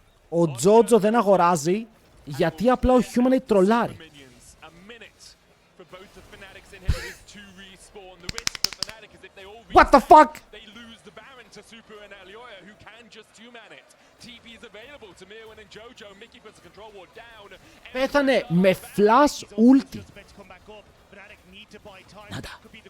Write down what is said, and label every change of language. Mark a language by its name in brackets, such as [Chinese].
[Greek] Ο Τζότζο δεν αγοράζει γιατί απλά ο Human τρολάρει. [English] Minions, a minute for both the Fnatic's inhibitors to respawn. The risk for Fnatic is if they all What the respawn, fuck? they lose the Baron to Super and Alioya, who can just two-man it. TP is available to Mirwin and Jojo. Mickey puts the control ward down. [Greek] Πέθανε με flash ulti. Νάτα.